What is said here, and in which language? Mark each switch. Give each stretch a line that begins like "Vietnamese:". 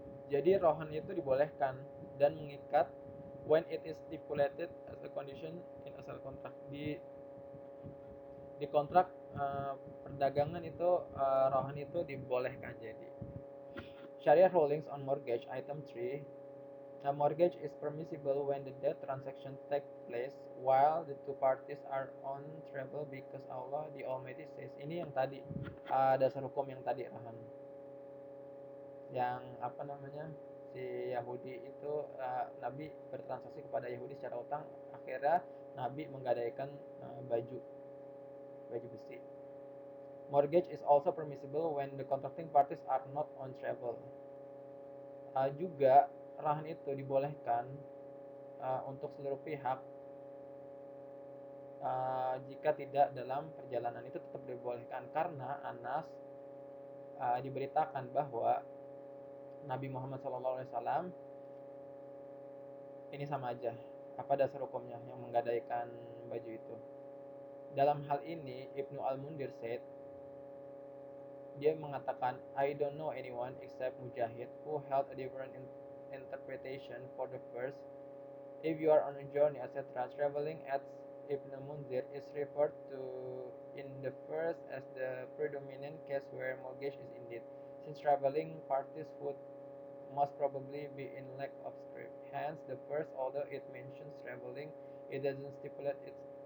Indonesian: Jadi rohan itu dibolehkan dan mengikat
English: when it is stipulated as a condition in
Indonesian: asal kontrak. Di kontrak perdagangan itu rohan itu dibolehkan.
English: Jadi Sharia rulings on mortgage, item 3. A mortgage is permissible when the debt transaction takes place while the two parties are on travel because Allah the Almighty says.
Indonesian: Ini yang tadi dasar hukum yang tadi rahan. Yang si Yahudi itu Nabi bertransaksi kepada Yahudi secara utang, akhirnya Nabi menggadaikan baju besi.
English: Mortgage is also permissible when the contracting parties are not on travel.
Indonesian: Juga rahan itu dibolehkan untuk seluruh pihak jika tidak dalam perjalanan, itu tetap dibolehkan, karena Anas diberitakan bahwa Nabi Muhammad SAW ini sama aja, apa dasar hukumnya yang menggadaikan baju itu. Dalam hal ini
English: Ibnu Al-Mundir said,
Indonesian: dia mengatakan,
English: I don't know anyone except Mujahid who held a different interpretation for the verse. If you are on a journey, etc., traveling, as Ibn Munzir is referred to in the verse as the predominant case where mortgage is indeed, since traveling parties would most probably be in lack of script. Hence, the verse, although it mentions traveling, it doesn't stipulate its